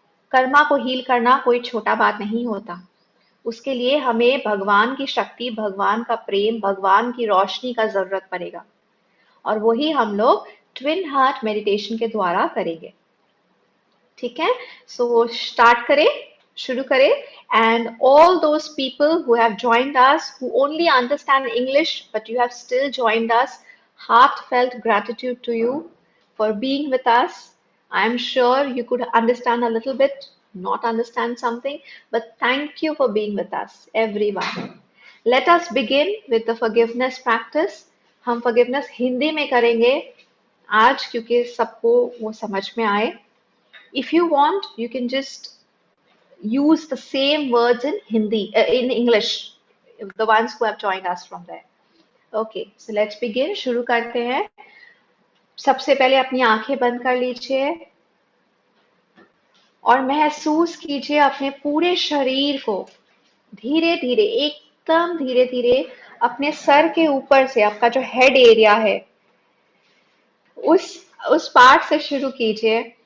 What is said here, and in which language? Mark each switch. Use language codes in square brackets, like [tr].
[hi] कर्मा को हील करना कोई छोटा बात नहीं होता। उसके लिए हमें भगवान की शक्ति, भगवान का प्रेम, भगवान की रोशनी का जरूरत पड़ेगा। और वही हम लोग ट्विन हार्ट मेडिटेशन के द्वारा करेंगे। ठीक है? सो स्टार्ट करें, शुरू करें। [en] And all those people who have joined us, who only understand English but you have still joined us, heartfelt gratitude to you for being with us. I'm sure you could understand a little bit, not understand something, but thank you for being with us, everyone. Let us begin with the forgiveness practice. [hi] हम forgiveness Hindi में करेंगे आज, क्योंकि सबको वो समझ में आए। [en] If you want, you can just use the same words in Hindi, in English, the ones who have joined us from there. Okay, so let's begin. [hi] शुरू करते हैं। सबसे पहले अपनी आंखें बंद कर लीजिए और महसूस कीजिए अपने पूरे शरीर को। धीरे धीरे, एकदम धीरे धीरे अपने सर के ऊपर से, आपका जो हेड एरिया है, उस उस पार्ट से शुरू कीजिए।